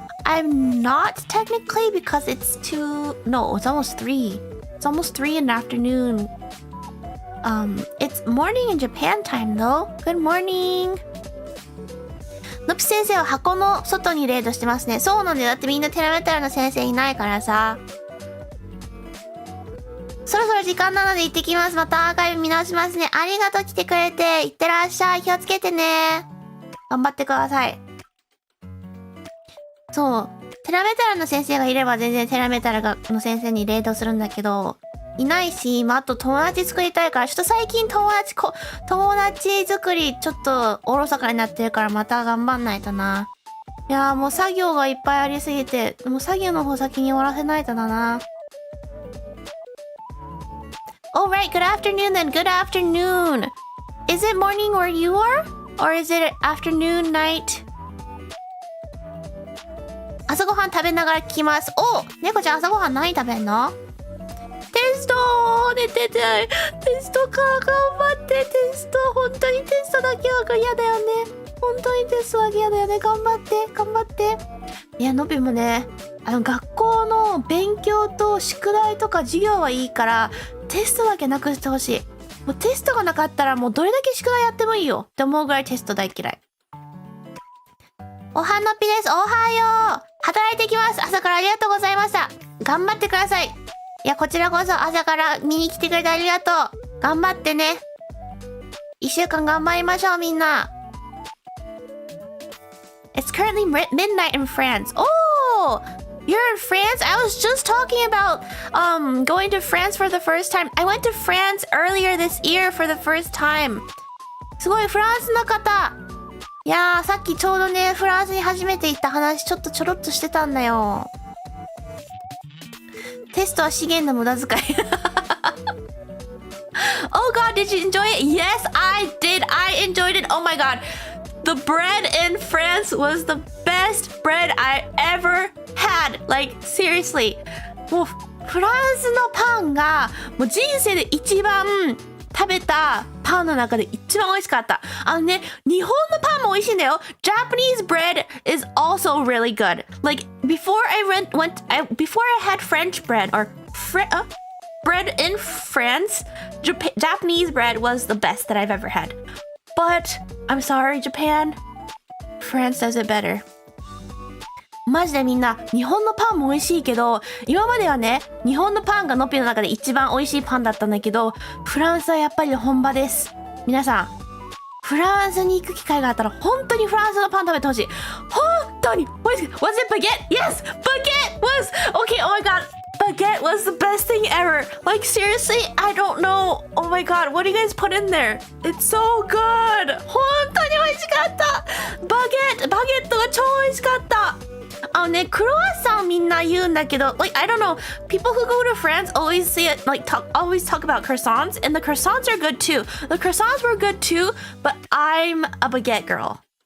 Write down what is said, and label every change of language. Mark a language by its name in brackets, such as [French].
[English] I'm not technically because it's no, it's almost 3. It's almost 3 in the afternoon. It's morning in Japan time though. Good morning! [Japanese] のぴ先生は箱の外にレイドしてますね。そうなんだよ。だってみんなテラメタルの先生いないからさ。そろそろ時間なので行ってきます。またアーカイブ見直しますね。ありがとう来てくれて。いってらっしゃい。気をつけてね。頑張ってください。そう。テラメタルの先生がいれば全然テラメタルの先生にレイドするんだけど、いないし、あと友達作りたいから、ちょっと最近友達作りちょっとおろそかになってるからまた頑張んないとな。いやーもう作業がいっぱいありすぎて、もう作業の方先に終わらせないとだな。 [English] Alright, good afternoon then, good afternoon. Is it morning where you are? Or is it afternoon, night? [Japanese] 朝ごはん食べながら聞きます。お、猫ちゃん朝ごはん何食べんの？テスト寝てて。テストか。頑張って。テスト。本当にテストだけは嫌だよね。本当にテストだけ嫌だよね。頑張って。頑張って。いや、のびもね、学校の勉強と宿題とか授業はいいから、テストだけなくしてほしい。もうテストがなかったらもうどれだけ宿題やってもいいよって思うぐらいテスト大嫌い。おはのぴです。おはよう。働いてきます。朝からありがとうございました。頑張ってください。いや、こちらこそ朝から見に来てくれてありがとう。頑張ってね。一週間頑張りましょう、みんな。 [English] It's currently midnight in France. Oh! You're in France? I was just talking about going to France for the first time. I went to France earlier this year for the first time. [Japanese] すごい、フランスの方。いやー、さっきちょうどね、フランスに初めて行った話ちょろっとしてたんだよ。テストは資源の無駄遣い。 [English] Oh god, did you enjoy it? Yes, I did. I enjoyed it. Oh my god. The bread in France was the best bread I ever had. Like, seriously. [Japanese] もう、フランスのパンが、もう人生で一番食べたパンの中で一番美味しかった。日本のパンも美味しいんだよ。 Japanese bread is also really good. Like, before I had French bread or bread in France, Japanese bread was the best that I've ever had. But, I'm sorry, Japan. France does it better. マジでみんな、日本のパンも美味しいけど、今まではね、日本のパンがのっぴの中で一番美味しいパンだったんだけど、フランスはやっぱり本場です。皆さん、フランスに行く機会があったら、本当にフランスのパン食べてほしい。本当に美味しい。 [English] Was it baguette? Yes! Baguette was! Okay, oh my god. Baguette was the best thing ever. Like, seriously? I don't know. Oh my god, what do you guys put in there? It's so good. [Japanese] 本当に美味しかった。バゲットが超美味しかった。クロワッサンみんな言うんだけど、 [English] like, I don't know, people who go to France always say it, like, always talk about croissants, and the croissants are good too. The croissants were good too, but I'm a baguette girl.